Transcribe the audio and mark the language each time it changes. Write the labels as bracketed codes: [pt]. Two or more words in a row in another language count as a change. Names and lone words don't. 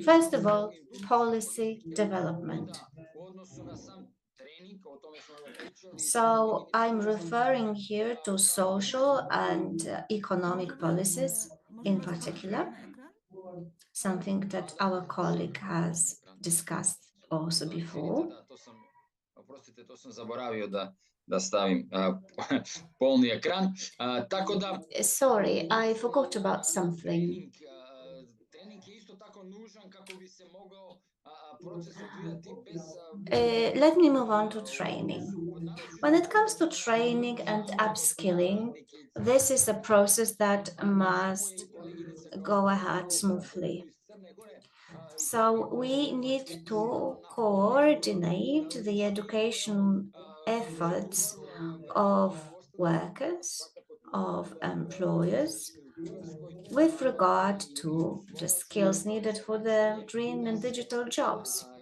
[en] First of all, policy development. So I'm referring here to social and economic policies in particular, something that our colleague has discussed also before. [hr] Oprostite, to sam zaboravio da stavim polni ekran. Tako da [en] Sorry, I forgot about something. [hr] trening je isto tako nužan kako bi se mogao proces odvijati bez [en] Let me move on to training. When it comes to training and upskilling, this is a process that must go ahead smoothly. So we need to coordinate the education efforts of workers, of employers, with regard to the skills needed for the green and digital jobs.